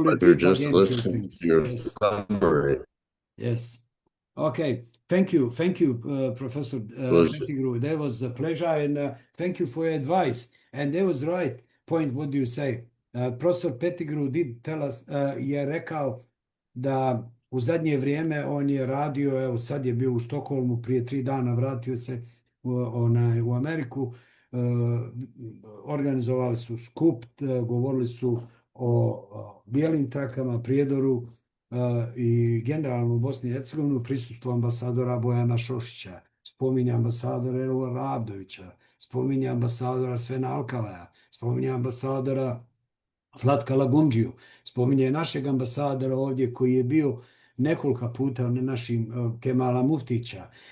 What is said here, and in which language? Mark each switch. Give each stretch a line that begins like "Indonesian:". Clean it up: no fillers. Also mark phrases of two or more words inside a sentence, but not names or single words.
English: pleasure repeat just again listening to your summary. Yes. Okay. Thank you, Professor Pettigrew. That was a pleasure, and thank you for your advice. And that was right point. What do you say? Profesor Pettigrew did tell us,
Bosnian: je rekao da u zadnje vrijeme on je radio, evo sad je bio u Štokholmu, prije 3 dana vratio se u Ameriku, organizovali su skup, govorili su o bijelim trakama, Prijedoru, i generalno u Bosni i Hercegovini u prisustvu ambasadora Bojana Šošića, spominje ambasadora Ervola Ravdovića, spominje ambasadora Svena Alkalaja, spominje ambasadora Zlatka Lagundžiju, spominje našeg ambasadora ovdje koji je bio nekoliko puta na našim Kemala Muftića.